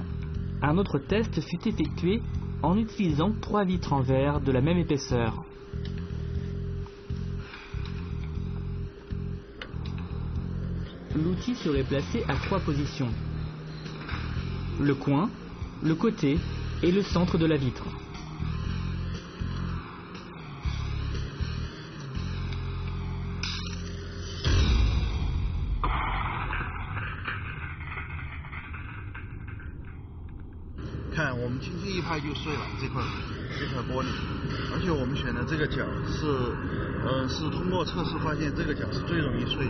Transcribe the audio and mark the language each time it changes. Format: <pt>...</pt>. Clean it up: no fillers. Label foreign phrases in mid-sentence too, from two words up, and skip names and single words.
<fr>Un autre test fut effectué en utilisant 3 vitres en verre de la même épaisseur. L'outil serait placé à 3 positions: le coin, le côté et le centre de la vitre.</fr> <zh>看，我们轻轻一拍就碎了这块玻璃，而且我们选的这个角是通过测试发现这个角是最容易碎的。</zh>